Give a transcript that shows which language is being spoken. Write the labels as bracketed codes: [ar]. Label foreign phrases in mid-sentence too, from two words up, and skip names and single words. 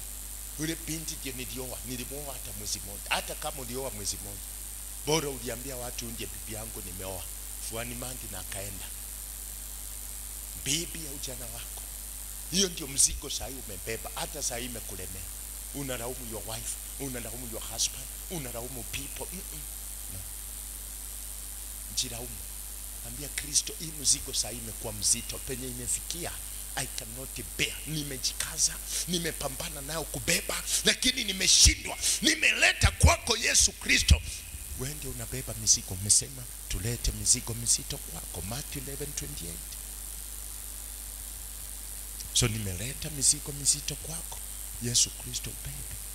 [sw] Ule binti ndiye nilioa hata mwezi mmoja. Hata kama ulioa mwezi mmoja, bora uliambia watu ndiye bibi yangu nimeoa. Fuani mandi na akaenda. Bibi ya ujana wako. Hiyo ndio mzigo sasa umebeba, hata sasa imekulemea. [en] Unalaumu your wife, unalaumu your husband, unalaumu people. No. [sw] Jilaumu. Ambia Kristo, hii mzigo sasa imekuwa mzito, penye imefikia [en] I cannot bear. [sw] Nimejikaza, nimepambana nayo kubeba, lakini nimeshindwa. Nimeleta kwako Yesu Kristo. Wewe ndio unabeba mizigo. Umesema tulete mizigo mizito kwako, Matthew 11:28. So nimeleta mizigo mizito kwako Yesu Kristo baby.